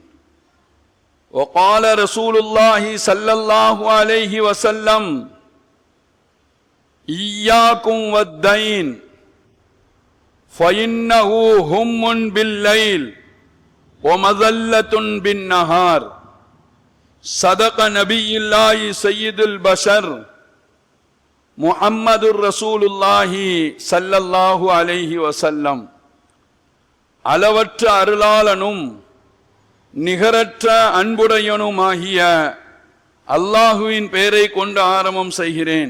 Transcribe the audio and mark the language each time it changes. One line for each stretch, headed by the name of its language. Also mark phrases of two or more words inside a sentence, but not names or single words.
Arabic: وقال رسول الله صلى الله عليه وسلم: إياكم والدين فإنه هم بالليل ومذلة بالنهار. صدق نبي الله سيد البشر محمد رسول الله صلى الله عليه وسلم.
Tamil: அளவற்ற அருளாளனும் நிகரற்ற அன்புடையனுமாகிய அல்லாஹுவின் பெயரை கொண்டு ஆரம்பம் செய்கிறேன்.